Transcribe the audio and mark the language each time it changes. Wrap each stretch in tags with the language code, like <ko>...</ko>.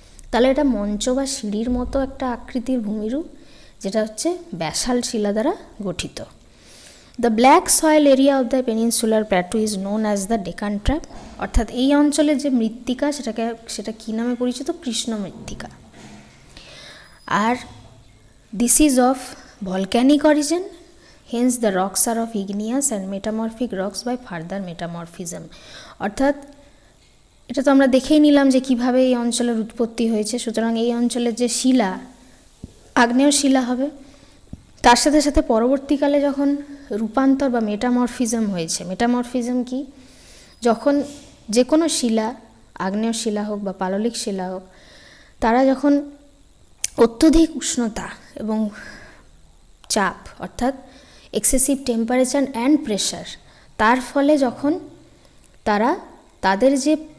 <bn>তাহলে এটা মঞ্চ বা সিঁড়ির মতো একটা আকৃতির ভূমিরূপ, যেটা হচ্ছে ব্যাসাল্ট শিলা দ্বারা গঠিত।</bn> <en>The black soil area of the peninsular plateau is known as the Deccan trap.</en> <bn>অর্থাৎ এই অঞ্চলের যে মৃত্তিকা, সেটা কী নামে পরিচিত? কৃষ্ণ মৃত্তিকা।</bn> <en>আর this is of volcanic origin, hence the rocks are of igneous and metamorphic rocks by further metamorphism.</en> <bn>অর্থাৎ এটা তো আমরা দেখেই নিলাম যে কিভাবে এই অঞ্চলের উৎপত্তি হয়েছে। সুতরাং এই অঞ্চলের যে শিলা, আগ্নেয় শিলা হবে। তার সাথে সাথে পরবর্তীকালে যখন রূপান্তর বা মেটামরফিজম হয়েছে, মেটামরফিজম কি, যখন যে কোনো শিলা, আগ্নেয় শিলা হোক বা পাললিক শিলা হোক, তারা যখন অত্যধিক উষ্ণতা এবং চাপ অর্থাৎ</bn> <en>excessive temperature and pressure,</en> <bn>তার ফলে যখন তারা তাদের যে</bn>